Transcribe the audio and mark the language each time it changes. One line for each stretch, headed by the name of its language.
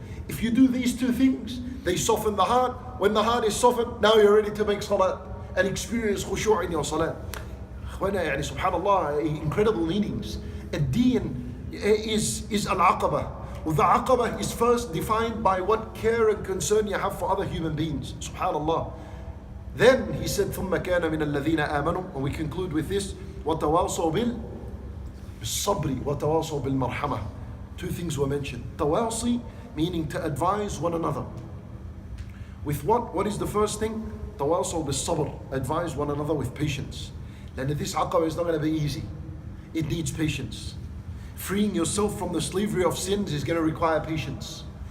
English: If you do these two things, they soften the heart. When the heart is softened, now you're ready to make salat and experience khushu' in your salat.
Arabic: يعني
English: subhanallah, incredible meanings. Ad-deen is al-aqabah. Well, the aqabah is first defined by what care and concern you have for other human beings. Subhanallah. Then he said,
Arabic: ثُمَّ كَانَ مِنَ الَّذِينَ آمَنُوا,
English: and we conclude with this,
Arabic: وَتَوَاصَوْا بِالصَّبْرِ وَتَوَاصَوْا بِالْمَرْحَمَةِ.
English: Two things were mentioned. Tawasi, meaning to advise one another. With what? What is the first thing? Tawasaw bis sabr, advise one another with patience. And this aqabah is not going to be easy. It needs patience. Freeing yourself from the slavery of sins is going to require patience.